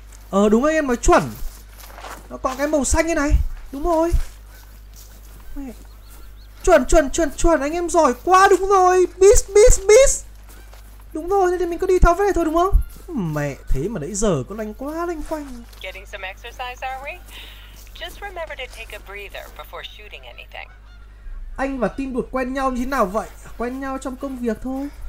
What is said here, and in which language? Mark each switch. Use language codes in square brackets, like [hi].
[vi] Ờ đúng rồi, em nói chuẩn. Nó có cái màu xanh như này. Đúng rồi. Chuẩn, anh em giỏi quá, đúng rồi. Miss. Đúng rồi, thế thì mình cứ đi tháo vé thôi đúng không? Mẹ, thế mà nãy giờ có lanh quá lanh quanh. [en] Getting some exercise, aren't we? Just remember to take a breather before shooting anything. [vi] Anh và team đột quen nhau như thế nào vậy? Quen nhau trong công việc thôi.